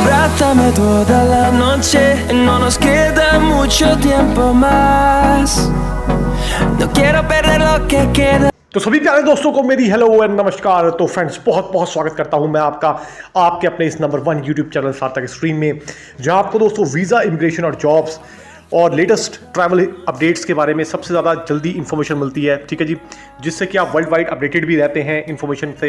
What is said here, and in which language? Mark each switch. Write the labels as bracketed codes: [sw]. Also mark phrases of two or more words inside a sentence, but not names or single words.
[es] Mátame toda la noche, no nos queda mucho tiempo más. No quiero perder lo que queda. [hi] तो सभी प्यारे दोस्तों को मेरी [en] hello and [hi] नमस्कार। तो फ्रेंड्स बहुत बहुत स्वागत करता हूं मैं आपका आपके अपने इस नंबर 1 [en] YouTube channel [hi] सार्थक स्ट्रीम में, जहां आपको दोस्तों वीज़ा, इमिग्रेशन और जॉब्स और [en] latest travel updates [hi] के बारे में सबसे ज़्यादा जल्दी इन्फॉर्मेशन मिलती है। ठीक है जी, जिससे कि आप [en] world wide updated [hi] भी रहते हैं इन्फॉर्मेशन से।